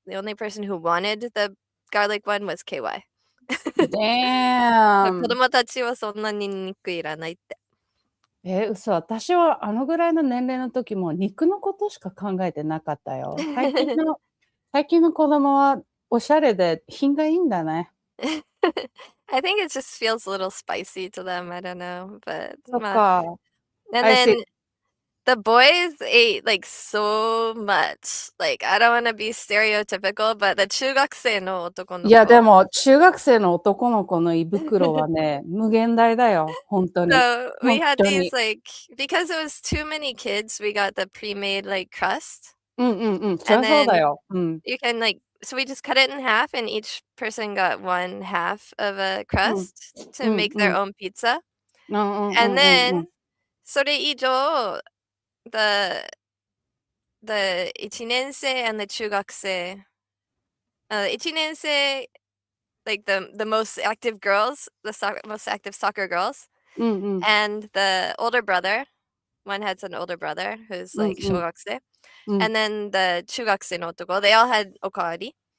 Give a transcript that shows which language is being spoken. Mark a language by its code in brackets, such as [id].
[en] The only person who wanted the garlic one was KY. Damn. [ja] 子供たちはそんなニンニクいらないって。嘘。私はあのぐらいの年齢の時も肉のことしか考えてなかったよ。最近の子供はおしゃれで品がいいんだね。 [en] I think it just feels a little spicy to them. I don't know, but [ja] そっか。 [en] And then the boys ate like so much. Like I don't want to be stereotypical, but the [ja] 中学生の男の子。いやでも中学生の男の子の胃袋はね無限大だよ本当に。 [en] So we had these like because it was too many kids, we got the pre-made like crust. [ja] そうだよ。 [en] You can like so we just cut it in half, and each person got one half of a crust to make their own pizza. And then [ja] それ以上 [en] the 1年生 and the 中学生 1年生 like the most active girls, most active soccer girls, and the older brother, one has an older brother who's like 小学生, and then the [ja] 中学生の男, [en] they all had okawari.